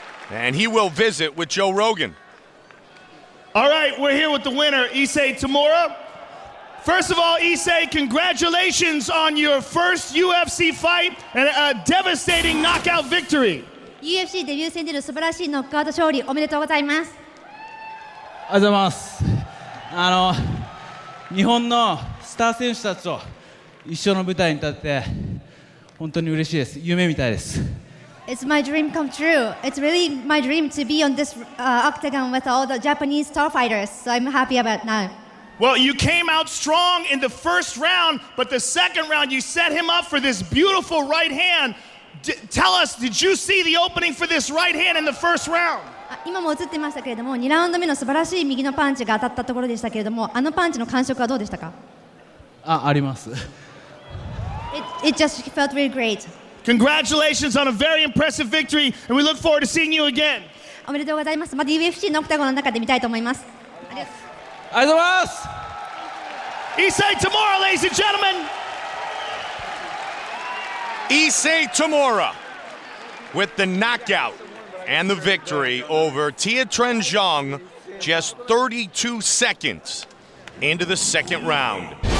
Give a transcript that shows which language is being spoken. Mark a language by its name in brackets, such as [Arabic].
[English] And he will visit with Joe Rogan. All right, we're here with the winner, Issei Tamura. First of all, Issei, congratulations on your first UFC fight and a devastating knockout victory. [Japanese] UFC デビュー戦での素晴らしいノックアウト勝利おめでとうございます。ありがとうございます。日本のスター選手たちと一緒の舞台に立って本当に嬉しいです。夢みたいです。 [English] It's my dream come true. It's really my dream to be on this octagon with all the Japanese star fighters. So I'm happy about now. Well, you came out strong in the first round, but the second round you set him up for this beautiful right hand. Tell us, did you see the opening for this right hand in the first round? [Japanese] 今も映ってましたけれども、2ラウンド目の素晴らしい右のパンチが当たったところでしたけれども、あのパンチの感触はどうでしたか？あります。 [English] It just felt really great. Congratulations on a very impressive victory, and we look forward to seeing you again. [Japanese] おめでとうございます。また UFC のオクタゴンの中で見たいと思います。ありがとうありがとうございます。 [English] Issei Tamura, ladies and gentlemen. Issei Tamura with the knockout and the victory over Tien Zhang just 32 seconds into the second round.